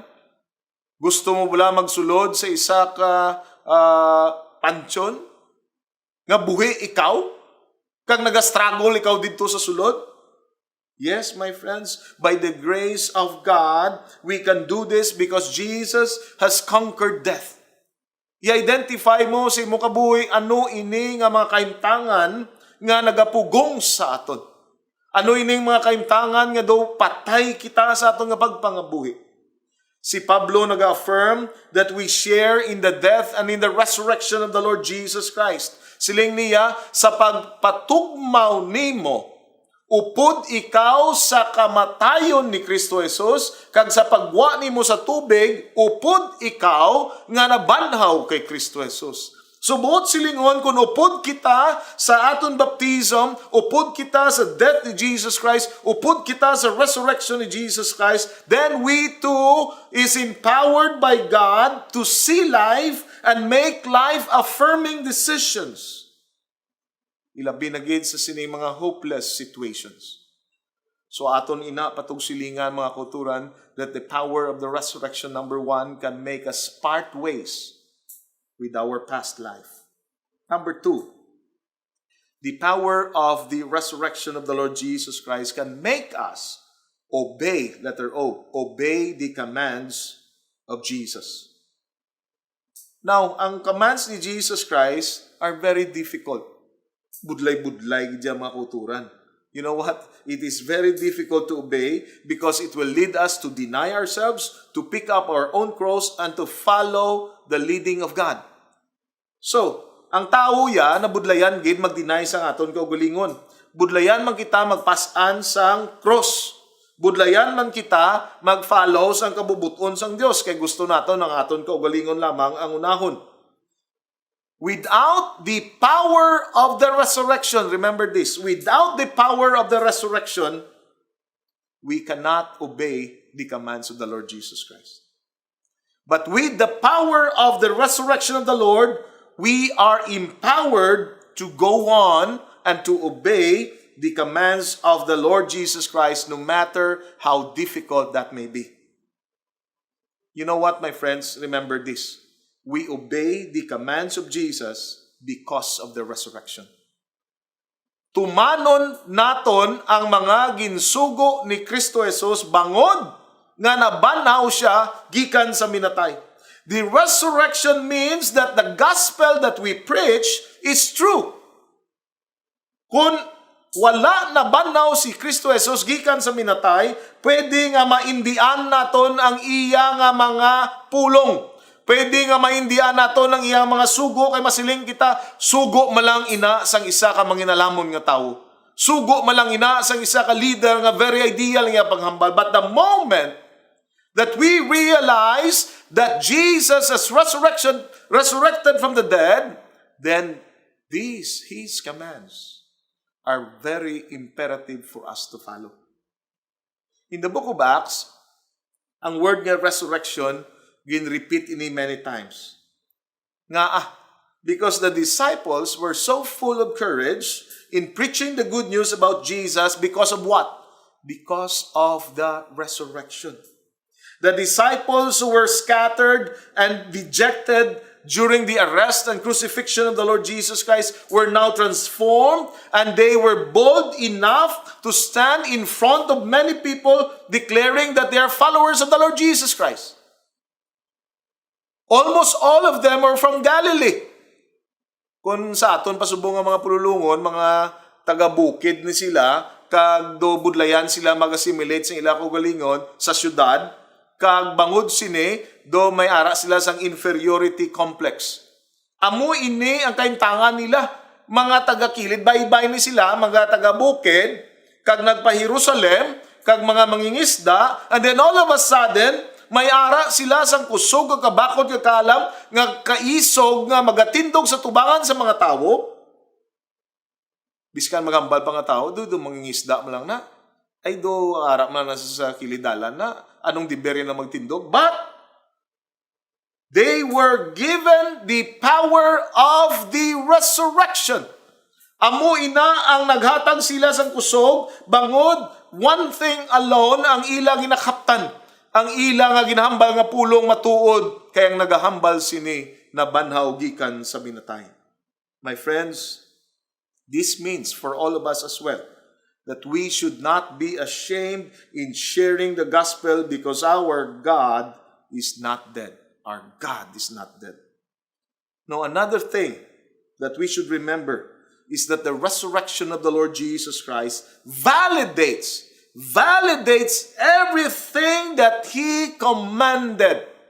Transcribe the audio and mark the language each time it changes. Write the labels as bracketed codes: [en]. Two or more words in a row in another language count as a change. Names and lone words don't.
[hil] Gusto mo bala magsulod sa isa ka pansyon? Nga buhi ikaw? Kag nagastruggle ikaw dito sa sulod? [en] Yes, my friends, by the grace of God, we can do this because Jesus has conquered death. [hil] I-identify mo sa imong kabuhi ano ini nga mga kaimtangan nga nagapugong sa aton. Ano ining mga kaimtangan nga daw patay kita sa atong nga pagpangabuhi. Si Pablo nag-affirm [en] that we share in the death and in the resurrection of the Lord Jesus Christ. [hil] Siling niya, sa pagpatugmaw nimo, upod ikaw sa kamatayon ni Kristo Jesus, kag sa pagwa nimo sa tubig, upod ikaw nga nabanhaw kay Kristo Jesus. Subuot silingon kung upod kita sa aton baptism, upod kita sa death ni Jesus Christ, upod kita sa resurrection ni Jesus Christ, [en] then we too is empowered by God to see life and make life-affirming decisions. [hil] Ilabi na gid sa sini mga [en] hopeless situations. [hil] So aton ina patug silingan mga kauturan [en] that the power of the resurrection, number 1, can make us part ways with our past life. Number 2, the power of the resurrection of the Lord Jesus Christ can make us obey, letter O, obey the commands of Jesus. Now, ang commands ni Jesus Christ are very difficult. [hil] Budlay-budlay dyan mga kauturan. [en] You know what? It is very difficult to obey because it will lead us to deny ourselves, to pick up our own cross, and to follow the leading of God. [hil] So, ang tao ya na budlayan gid mag-deny sa aton kaugalingon. Budlayan man kita magpasan sang cross. Budlayan man kita mag-follow sang kabubuton sang Dios kay gusto naton ang aton kaugalingon lamang ang unahon. [en] Without the power of the resurrection, remember this, without the power of the resurrection, we cannot obey the commands of the Lord Jesus Christ. But with the power of the resurrection of the Lord, we are empowered to go on and to obey the commands of the Lord Jesus Christ, no matter how difficult that may be. You know what, my friends? Remember this. We obey the commands of Jesus because of the resurrection. [hil] Tumanon naton ang mga ginsugo ni Kristo Jesus bangod nga nabanhaw siya gikan sa minatay. [en] The resurrection means that the gospel that we preach is true. [hil] Kung wala nabanhaw si Kristo Jesus gikan sa minatay, pwede nga maindian naton ang iya nga mga pulong. Pwede nga maindian naton ang iyang mga sugo kay masiling kita, sugo malang ina sang isa ka manginalamon nga tawo. Sugo malang ina sang isa ka leader nga [en] very ideal [hil] nga paghambal. [en] But the moment that we realize that Jesus has resurrected from the dead, then His commands are very imperative for us to follow. In the book of Acts, [hil] ang word nga resurrection gin-repeat ini [en] many times. Because the disciples were so full of courage in preaching the good news about Jesus because of what? Because of the resurrection. The disciples who were scattered and dejected during the arrest and crucifixion of the Lord Jesus Christ were now transformed, and they were bold enough to stand in front of many people declaring that they are followers of the Lord Jesus Christ. Almost all of them are from Galilee. [hil] Kung sa aton pasubong ang mga pululungon, mga taga-bukid ni sila, kag do budlayan sila mag-assimilate sa ila kaugalingon sa syudad, kag bangod sini, do may ara sila sang [en] inferiority complex. [hil] Amo ini ang kaintangan nila, mga taga-kilid, baybay ni sila, mga taga-bukid, kag nagpa-Jerusalem, kag mga mangingisda, [en] and then all of a sudden, [hil] may ara sila sang kusog, kabakod, kakalam, nga kaisog, nga magatindog sa tubangan sa mga tao. Biskan magambal pa nga tao, do mangingisda mo lang na. Ay do, ara man na sa kilidalan na. Anong diberi na magtindog? [en] But, they were given the power of the resurrection. [hil] Amo ina ang naghatag sila sang kusog, bangod, [en] one thing alone [hil] ang ilang ginakaptan. Ang ila nga ginahambal nga pulong matuod, kayang nagahambal sini na banhaw gikan sa binatay. [en] My friends, this means for all of us as well, that we should not be ashamed in sharing the gospel because our God is not dead. Our God is not dead. Now, another thing that we should remember is that the resurrection of the Lord Jesus Christ validates validates everything that He commanded.